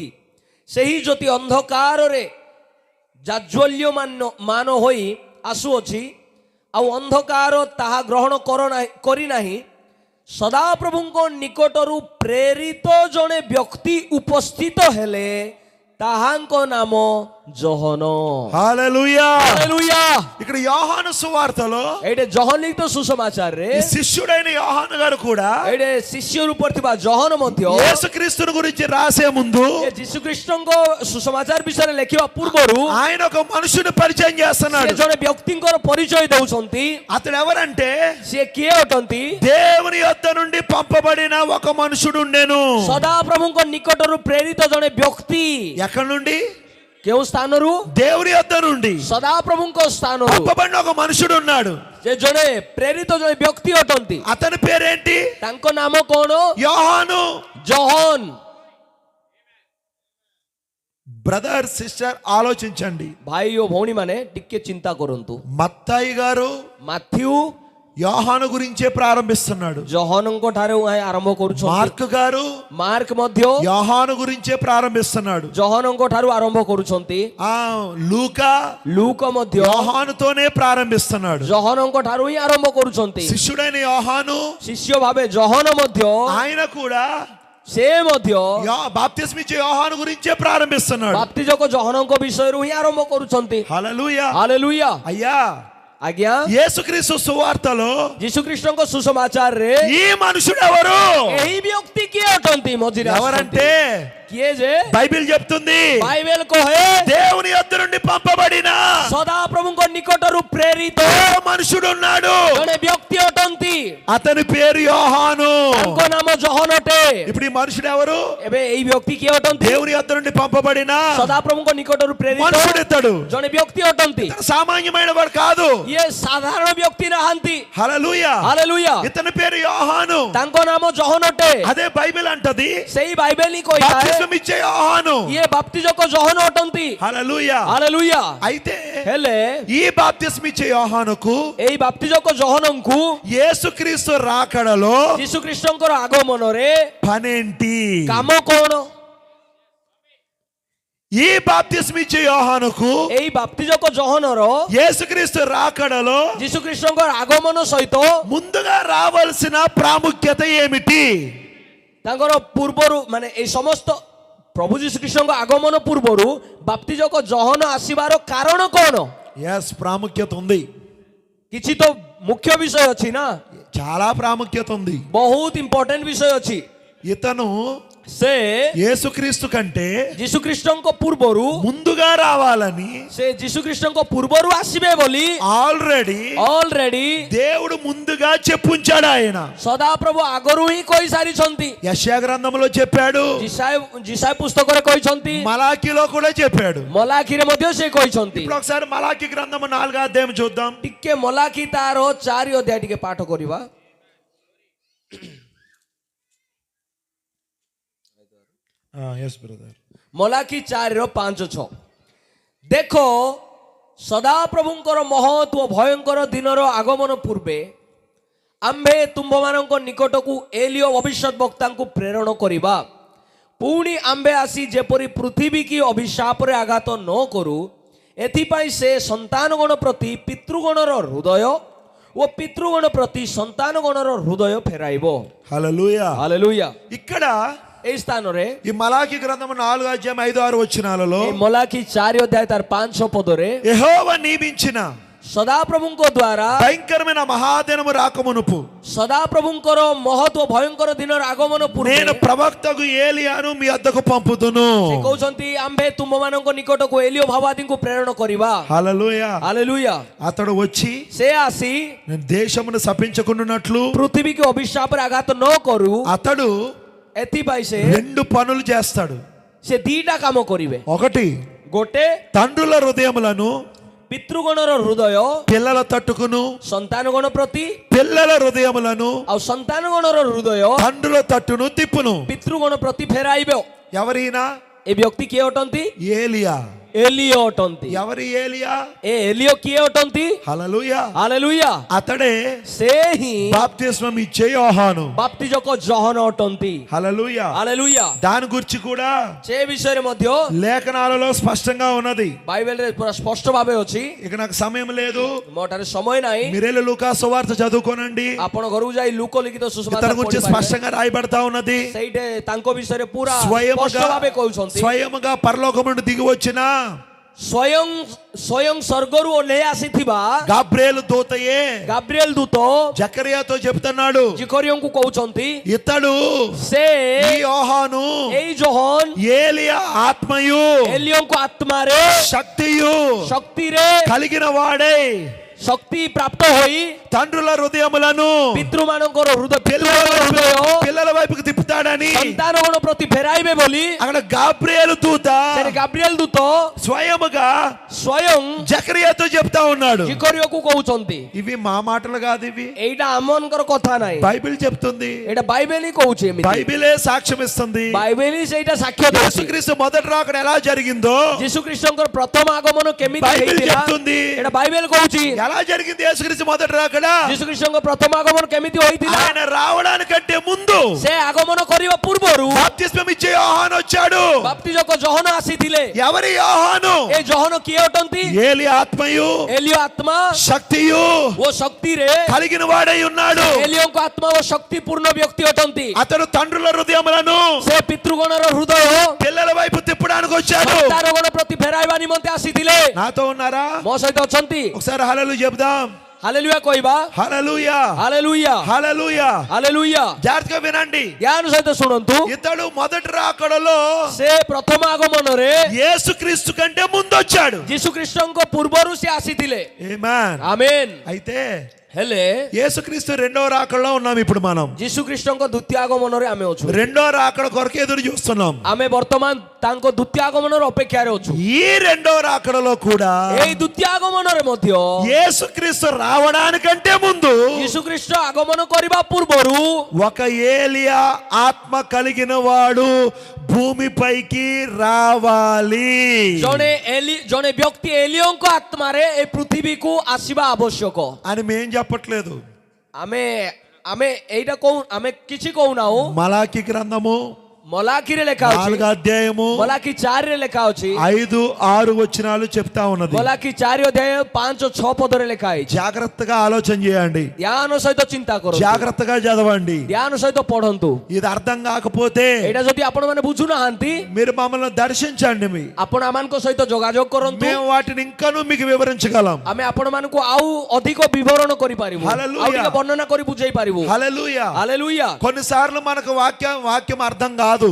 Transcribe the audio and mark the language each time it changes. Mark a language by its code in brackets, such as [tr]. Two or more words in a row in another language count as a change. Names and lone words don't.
[or] ସେହି ଜ୍ୟୋତି ଅନ୍ଧକାରରେ ଜାଜ୍ୱଲ୍ୟମାନ ହୋଇ ଆସୁଅଛି, ଆଉ ଅନ୍ଧକାର ତାହା ଗ୍ରହଣ କରିନାହିଁ। ସଦାପ୍ରଭୁଙ୍କ ନିକଟରୁ ପ୍ରେରିତ ଜଣେ ବ୍ୟକ୍ତି ଉପସ୍ଥିତ ହେଲେ, ତାହାଙ୍କ ନାମ জহন। [te] హల్లెలూయా. హల్లెలూయా. ఇక్కడ యోహాను సువార్తలో [or] ଏଇଠି ଜହନ ଲିଖିତ ସୁସମାଚାରରେ [te] ఈ శిష్యుడైన యోహాను గారు కూడా [or] ଏଇଠି ଶିଷ୍ୟ ରୂପରେ ଥିବା ଜହନ ମଧ୍ୟ [te] యేసుక్రీస్తుని గురించి రాసే ముందు [or] ଏ ଯୀଶୁଖ୍ରୀଷ୍ଟଙ୍କ ସୁସମାଚାର ବିଷୟରେ ଲେଖିବା ପୂର୍ବରୁ [te] ఆయన ఒక మనుషుని పరిచయం [or] ସେ [te] చేస్తున్నాడు. [or] ଜଣେ ବ୍ୟକ୍ତିଙ୍କର ପରିଚୟ ଦେଉଛନ୍ତି। [te] అతడు ఎవరంటే [or] ସେ କିଏ ଅଟନ୍ତି? [te] దేవుని యొద్ద నుండి పంపబడిన ఒక మనుషుడు ఉండెను. [or] ସଦାପ୍ରଭୁଙ୍କ ନିକଟରୁ ପ୍ରେରିତ ଜଣେ ବ୍ୟକ୍ତି। [te] ఎక్కడి నుండి? [or] କେଉଁ ସ୍ଥାନରୁ? [te] దేవుని యొద్ద నుండి [or] ସଦାପ୍ରଭୁଙ୍କ ସ୍ଥାନରୁ [te] పంపబడిన ఒక మనుషుడు ఉన్నాడు. [or] ସେ ଜଣେ ପ୍ରେରିତ ଜଣେ ବ୍ୟକ୍ତି ଅଟନ୍ତି। [te] అతని పేరేంటి? [or] ତାଙ୍କ ନାମ କଣ? [te] యోహాను. [or] ଜହନ। [en] brother sister [te] ఆలోచించండి. [or] ଭାଇ ଓ ଭଉଣୀ ମାନେ ଟିକେ ଚିନ୍ତା କରନ୍ତୁ। [te] మత్తయి గారు [or] ମାଥ୍ୟୁ [te] యోహాను గురించే ప్రారంభిస్తున్నాడు. [or] ଜହନଙ୍କ ଠାରେ ଆରମ୍ଭ କରୁଛନ୍ତି। [te] మార్క్ గారు [or] ମାର୍କ ମଧ୍ୟ [te] యోహాను గురించే ప్రారంభిస్తున్నాడు. [or] ଜହନଙ୍କ ଠାରୁ ଆରମ୍ଭ କରୁଛନ୍ତି। [te] లూకా [or] ଲୁକ ମଧ୍ୟ [te] యోహానుతోనే ప్రారంభిస్తున్నాడు. [or] ଜହନଙ୍କ ଠାରୁ ହିଁ ଆରମ୍ଭ କରୁଛନ୍ତି। [te] శిష్యుడైన యోహాను [or] ଶିଷ୍ୟ ଭାବେ ଜହନ ମଧ୍ୟ [te] ఆయన కూడా [or] ସେ ମଧ୍ୟ [te] బాప్తిస్మ ఇచ్చే యోహాను గురించే ప్రారంభిస్తున్నాడు. [or] ବାପ୍ତିଜକ ଜହନଙ୍କ ବିଷୟରୁ ହିଁ ଆରମ୍ଭ କରୁଛନ୍ତି। [te] హల్లెలూయా. [or] ହାଲେଲୁୟା। [te] అయ్యా [or] ଆଜ୍ଞା [te] యేసుక్రీస్తు సువార్తలో [or] ଯୀଶୁଖ୍ରୀଷ୍ଟଙ୍କ ସୁସମାଚାରରେ [te] ఈ మనుషుడు ఎవరు? [or] ଏହି ବ୍ୟକ୍ତି କିଏ ଅଟନ୍ତି? ମଝିରେ [te] ఎవరంటే [or] କିଏ ଯେ [te] బైబిల్ చెప్తుంది [or] ବାଇବେଲ କହେ [te] దేవుని యొద్ద నుండి పంపబడిన [or] ସଦାପ୍ରଭୁଙ୍କ ନିକଟରୁ ପ୍ରେରିତ [te] ఓ మనుషుడు ఉన్నాడు. [or] ଜଣେ ବ୍ୟକ୍ତି ଅଟନ୍ତି। [te] అతని పేరు యోహాను. [or] ତାଙ୍କ ନାମ ଜହନ ଅଟେ। [te] ఇప్పుడు ఈ మనుషుడు ఎవరు? [or] ଏବେ ଏଇ ବ୍ୟକ୍ତି କିଏ ଅଟନ୍ତି? [te] దేవుని యొద్ద నుండి పంపబడిన [or] ସଦାପ୍ରଭୁଙ୍କ ନିକଟରୁ ପ୍ରେରିତ [te] మనుషుడు ఇతడు. [or] ଜଣେ ବ୍ୟକ୍ତି ଅଟନ୍ତି। [te] ఇతను సామాన్యమైన వాడు కాదు. [or] ଇଏ ସାଧାରଣ ବ୍ୟକ୍ତି ନାହାନ୍ତି। [te] హల్లెలూయా. [or] ହାଲେଲୁୟା। [te] ఇతని పేరు యోహాను. [or] ତାଙ୍କ ନାମ ଜହନ ଅଟେ। [te] అదే బైబిల్ అంటది [or] ସେଇ ବାଇବେଲ ହିଁ କହିଥାଏ [te] బాప్తిస్మ ఇచ్చే యోహాను. [or] ଇଏ ବାପ୍ତିଜକ ଜହନ ଅଟନ୍ତି। [te] హల్లెలూయా. [or] ହାଲେଲୁୟା। [te] అయితే [or] ହେଲେ [te] ఈ బాప్తిస్మ ఇచ్చే యోహానుకు [or] ଏଇ ବାପ୍ତିଜକ ଜହନଙ୍କୁ [te] యేసుక్రీస్తు రాకడలో [or] ଯୀଶୁଖ୍ରୀଷ୍ଟଙ୍କର ଆଗମନରେ [te] పనేంటి? [or] କାମ କଣ? [te] ఈ బాప్తిస్మ ఇచ్చే యోహానుకు [or] ଏଇ ବାପ୍ତିଜକ ଜହନର [te] యేసుక్రీస్తు రాకడలో [or] ଯୀଶୁଖ୍ରୀଷ୍ଟଙ୍କର ଆଗମନ ସହିତ [te] ముందుగా రావాల్సిన ప్రాముఖ్యత ఏమిటి? [or] ତାଙ୍କର ପୂର୍ବରୁ ମାନେ ଏଇ ସମସ୍ତ ପ୍ରଭୁ ଯୀଶୁଖ୍ରୀଷ୍ଟଙ୍କ ଆଗମନ ପୂର୍ବରୁ ବାପ୍ତିଜକ ଜହନ ଆସିବାର କାରଣ କଣ? [te] ప్రాముఖ్యత ఉంది. [or] କିଛି ତ ମୁଖ୍ୟ ବିଷୟ ଅଛି ନା। [te] చాలా ప్రాముఖ్యత ఉంది. [or] ବହୁତ ଇମ୍ପୋର୍ଟାଣ୍ଟ ବିଷୟ ଅଛି। [te] ఇతను [or] ସେ [te] యేసుక్రీస్తు కంటే [or] ଯୀଶୁଖ୍ରୀଷ୍ଟଙ୍କ ପୂର୍ବରୁ [te] ముందుగా రావాలని [or] ସେ ଯୀଶୁଖ୍ରୀଷ୍ଟଙ୍କ ପୂର୍ବରୁ ଆସିବେ ବୋଲି [te] ఆల్రెడీ దేవుడు ముందుగా చెప్పుంచాడు. ఆయన [or] ସଦାପ୍ରଭୁ ଆଗରୁ ହିଁ କହିସାରିଛନ୍ତି। [te] యెషయా గ్రంథంలో చెప్పాడు, [or] ଜିସାୟ పుస్తକରେ କହିଛନ୍ତି, [te] మలాకీలో కూడా చెప్పాడు. [or] ମଲାଖିରେ ମଧ୍ୟ ସେ କହିଛନ୍ତି। [te] ఇప్పుడు ఒకసారి మలాకీ గ్రంథం 4వ అధ్యాయం చూద్దాం. [or] ଟିକେ ମଲାଖି ତାର 4 ଅଧ୍ୟାୟ ଟିକେ ପାଠ କରିବା। ମଲାଖି 4:5-6 ଦେଖ, ସଦାପ୍ରଭୁଙ୍କର ମହତ୍ ଓ ଭୟଙ୍କର ଦିନର ଆଗମନ ପୂର୍ବେ ଆମ୍ଭେ ତୁମ୍ଭମାନଙ୍କ ନିକଟକୁ ଏଲିୟ ଭବିଷ୍ୟତ ବକ୍ତାଙ୍କୁ ପ୍ରେରଣ କରିବା। ପୁଣି ଆମ୍ଭେ ଆସି ଯେପରି ପୃଥିବୀ କି ଅଭିଶାପରେ ଆଘାତ ନ କରୁ, ଏଥିପାଇଁ ସେ ସନ୍ତାନଗଣ ପ୍ରତି ପିତୃଗଣର ହୃଦୟ ଓ ପିତୃଗଣ ପ୍ରତି ସନ୍ତାନଗଣର ହୃଦୟ ଫେରାଇବ। [te] హల్లెలూయా. [or] ହାଲେଲୁୟା। [te] ఇక్కడ [or] এই ସ୍ଥାନରେ [te] ఈ మలాకీ గ్రంథం 4వ అధ్యాయం 5-6 వచనాలలో [or] এই ମଲାଖି 4 ଅଧ୍ୟାୟ ତାର 5-6 ପଦରେ [te] యెహోవా నియమించిన [or] ସଦାପ୍ରଭୁଙ୍କ ଦ୍ୱାରା [te] భయంకరమైన మహాదినము రాకమునుపు [or] ସଦାପ୍ରଭୁଙ୍କର ମହତ୍ ଓ ଭୟଙ୍କର ଦିନର ଆଗମନ ପୂର୍ବେ [te] నేను ప్రవక్తకు ఏలియాను మీ వద్దకు పంపుదును. [or] ସେ କହୁଛନ୍ତି ଆମ୍ଭେ ତୁମମାନଙ୍କ ନିକଟକୁ ଏଲିୟ ଭାବାଦୀଙ୍କୁ ପ୍ରେରଣ କରିବା। [te] హల్లెలూయా. [or] ହାଲେଲୁୟା। [te] అతడు వచ్చి [or] ସେ ଆସି [te] నేను దేశమును శపించకుండానట్లు [or] ପୃଥିବୀకి ଅଭିଶାପରେ ଆଘାତ ନ କରୁ, [te] అతడు [or] ଏଥିପାଇଁ ସେ [te] 2 పనులు చేస్తాడు. [or] ସେ ଦିଟା କାମ କରିବେ। [te] ఒకటి, [or] ଗୋଟେ [te] తండ్రుల హృదయములను [or] ପିତୃଗଣର ହୃଦୟ [te] పిల్లల తట్టుకును, [or] ସନ୍ତାନଗଣ ପ୍ରତି [te] పిల్లల హృదయములను [or] ଆଉ ସନ୍ତାନଗଣର ହୃଦୟ [te] తండ్రుల తట్టును తిప్పును. [or] ପିତୃଗଣ ପ୍ରତି ଫେରାଇବ। [te] ఎవరైనా [or] ଏ ବ୍ୟକ୍ତି କିଏ ଅଟନ୍ତି? [te] ఏలియా. [or] ଏଲିୟ ଅଟନ୍ତି। [te] ఎవరి ఏలియా? [or] ଏ ଏଲିୟ କିଏ ଅଟନ୍ତି? [te] హల్లెలూయా. [or] ହାଲେଲୁୟା। [te] అతడే [or] ସେ ହିଁ [te] బాప్తిస్మం ఇచ్చే యోహాను. [or] ବାପ୍ତିଜକ ଜହନ ଅଟନ୍ତି। [te] హల్లెలూయా. [or] ହାଲେଲୁୟା। [te] దాని గురించి కూడా [or] ସେ ବିଷୟରେ ମଧ୍ୟ [te] లేఖనాలలో స్పష్టంగా ఉన్నది. [or] ବାଇବେଲରେ ପୁରା ସ୍ପଷ୍ଟ ଭାବେ ଅଛି। [te] ఇక నాకు సమయం లేదు, [or] ମୋ ଠାରେ ସମୟ ନାହିଁ। [te] మీరేళ్ళు లూకా సువార్త చదువుకోనండి. [or] ଆପଣ ଘରକୁ ଯାଇ ଲୁକ ଲିଖିତ ସୁସମାଚାର [te] ఇతని గురించి [or] ପଢିପାରିବେ। [te] స్పష్టంగా రాయబడతా ఉన్నది. [or] ସେଇଠି ତାଙ୍କ ବିଷୟରେ ପୁରା ସ୍ପଷ୍ଟ ଭାବେ କହୁଛନ୍ତି। [te] స్వయముగా పరలోకం నుండి దిగి వచ్చిన [or] ସ୍ୱୟଂ ସ୍ୱୟଂ ସ୍ୱର୍ଗରୁ ଓହ୍ଲେଇ ଆସିଥିବା [te] గాబ్రియేలు దూతయే [or] ଗାବ୍ରିଏଲ ଦୂତ [te] జకరియాతో చెప్తున్నాడు, [or] ଜିକରିୟଙ୍କୁ କହୁଛନ୍ତି [te] ఇతడు [or] ସେ [te] ఈ యోహాను [or] ଏଇ ଜୋହନ [te] ఏలియా ఆత్మయు [or] ଏଲିୟଙ୍କ ଆତ୍ମାରେ [te] శక్తియు [or] ଶକ୍ତିରେ [te] కలిగిన వాడై [or] ଶକ୍ତି ପ୍ରାପ୍ତ ହୋଇ [te] తండ్రుల హృదయములను [or] ପିତୃମାନଙ୍କର ହୃଦୟ [te] పిల్లల వైపుకి తిప్పుతాడని [or] ସନ୍ତାନଗଣ ପ୍ରତି ଫେରାଇବେ ବୋଲି [te] అక్కడ గాబ్రియేలు దూత [or] ସେଠି ଗାବ୍ରିଏଲ ଦୂତ [te] స్వయముగా [or] ସ୍ୱୟଂ [te] జకరియాతో చెప్తా ఉన్నాడు. [or] ଜିକରିୟକୁ କହୁଛନ୍ତି। [te] ఇవి మా మాటలు కాదు, ఇవి [or] ଏଇଟା ଆମମାନଙ୍କର କଥା ନାହିଁ, [te] బైబిల్ చెప్తుంది. [or] ଏଇଟା ବାଇବେଲ ହିଁ କହୁଛି। ଏମିତି [te] బైబిలే సాక్ష్యం ఇస్తుంది. [or] ବାଇବେଲ ହିଁ ସେଇଟା ସାକ୍ଷ୍ୟ ଦେଉଛି। [te] యేసుక్రీస్తు మొదటి రాకడ ఎలా జరిగిందో [or] ଯୀଶୁଖ୍ରୀଷ୍ଟଙ୍କର ପ୍ରଥମ ଆଗମନ କେମିତି [te] బైబిల్ [or] ହେଇଥିଲା [te] చెప్తుంది. [or] ଏଇଟା ବାଇବେଲ କହୁଛି। [te] ఎలా జరిగింది యేసుక్రీస్తు మొదటి రాకడ? [or] ଯୀଶୁଖ୍ରୀଷ୍ଟଙ୍କ ପ୍ରଥମ ଆଗମନ କେମିତି ହୋଇଥିଲା? [te] ఆయన రావడానికంటే ముందు [or] ସେ ଆଗମନ କରିବା ପୂର୍ବରୁ [te] బాప్తిస్మం ఇచ్చే యోహాను వచ్చాడు. [or] ବାପ୍ତିଜକ ଜହନ ଆସିଥିଲେ। [te] ఎవరి యోహాను? [or] ଏ ଜହନ କିଏ ଅଟନ୍ତି? [te] ఏలి ఆత్మయు [or] ଏଲିୟ ଆତ୍ମା [te] శక్తియు [or] ଓ ଶକ୍ତିରେ [te] కలిగిన వాడై ఉన్నాడు. [or] ଏଲିୟଙ୍କ ଆତ୍ମା ଓ ଶକ୍ତି ପୂର୍ଣ୍ଣ ବ୍ୟକ୍ତି ଅଟନ୍ତି। [te] అతడు తండ్రుల హృదయములను [or] ସେ ପିତୃଗଣର ହୃଦୟ [te] పిల్లల వైపు తిప్పడానికి వచ్చాడు. [or] ସନ୍ତାନଗଣ ପ୍ରତି ଫେରାଇବା ନିମନ୍ତେ ଆସିଥିଲେ। [te] నాతో ఉన్నారా? [or] ମୋ ସହିତ ଅଛନ୍ତି? [te] ఒకసారి హల్లెలూయా చెప్దాం. [or] ହାଲେଲୁୟା କହିବା। [te] హల్లెలూయా, [or] ହାଲେଲୁୟା, [te] హల్లెలూయా. [or] ହାଲେଲୁୟା। [te] జాగ్రత్తగా వినండి. [or] ଜ୍ଞାନ ସହିତ ଶୁଣନ୍ତୁ। [te] ఇతడు మొదటి రాకడలో [or] ସେ ପ୍ରଥମ ଆଗମନରେ [te] యేసుక్రీస్తు కంటే ముందు వచ్చాడు. [or] ଯୀଶୁଖ୍ରୀଷ୍ଟଙ୍କ ପୂର୍ବରୁ ସେ ଆସିଥିଲେ। [te] ఆమేన్. [or] ଆମେନ୍। [te] అయితే [or] ହେଲେ [te] యేసుక్రీస్తు రెండో రాకడలో ఉన్నాం ఇప్పుడు మనం. [or] ଯୀଶୁଖ୍ରୀଷ୍ଟଙ୍କ ଦ୍ୱିତୀୟ ଆଗମନରେ ଆମେ ଅଛୁ। [te] రెండో రాకడ కొరకు ఎదురు చూస్తున్నాం. [or] ଆମେ ବର୍ତ୍ତମାନ ତାଙ୍କ ଦ୍ୱିତୀୟ ଆଗମନର ଅପେକ୍ଷାରେ ଅଛୁ। [te] ఈ రెండో రాకడలో కూడా [or] ଏଇ ଦ୍ୱିତୀୟ ଆଗମନରେ ମଧ୍ୟ [te] యేసుక్రీస్తు రావడానికంటే ముందు [or] ଯୀଶୁଖ୍ରୀଷ୍ଟ ଆଗମନ କରିବା ପୂର୍ବରୁ [te] ఒక ఏలియా ఆత్మ కలిగిన వాడు భూమిపైకి రావాలి. [or] ଜଣେ ବ୍ୟକ୍ତି ଏଲିୟଙ୍କ ଆତ୍ମାରେ ଏ ପୃଥିବୀକୁ ଆସିବା ଆବଶ୍ୟକ। [te] అని మేం చెప్పట్లేదు. [or] ଆମେ ଏଇଟା ଆମେ କିଛି କହୁନାହୁଁ। [te] మలాకి గ్రంథము [or] ମଲାକିରେ ଲେଖା ଅଛି, [te] 4వ అధ్యాయము [or] ମଲାକି 4ରେ ଲେଖା ଅଛି, [te] 5-6 వచనాలు చెప్తా ఉన్నది. [or] ମଲାକି 4 ଅଧ୍ୟାୟ 5-6 ପଦରେ ଲେଖା ହେଇଛି। [te] జాగ్రత్తగా ఆలోచన చేయండి, [or] ଧ୍ୟାନ ସହିତ ଚିନ୍ତା କରନ୍ତୁ, [te] జాగ్రత్తగా చదవండి. [or] ଧ୍ୟାନ ସହିତ ପଢନ୍ତୁ। [te] ఇది అర్థం కాకపోతే [or] ଏଇଟା ଯଦି ଆପଣମାନେ ବୁଝୁନାହାନ୍ତି [te] మీరు మమ్మల్ని దర్శించండి. [or] ଆପଣ ଆମମାନଙ୍କ ସହିତ ଯୋଗାଯୋଗ କରନ୍ତୁ। [te] మేము వాటిని ఇంకాను మీకు వివరించగలం. [or] ଆମେ ଆପଣମାନଙ୍କୁ ଆଉ ଅଧିକ ବିବରଣ କରିପାରିବୁ, [te] హల్లెలూయా. [or] ଆଉ ଟିକେ ବର୍ଣ୍ଣନା କରି ବୁଝେଇ ପାରିବୁ। [te] హల్లెలూయా. [or] ହାଲେଲୁୟା। [te] కొన్నిసార్లు మనకు వాక్యం అర్థం కాదు.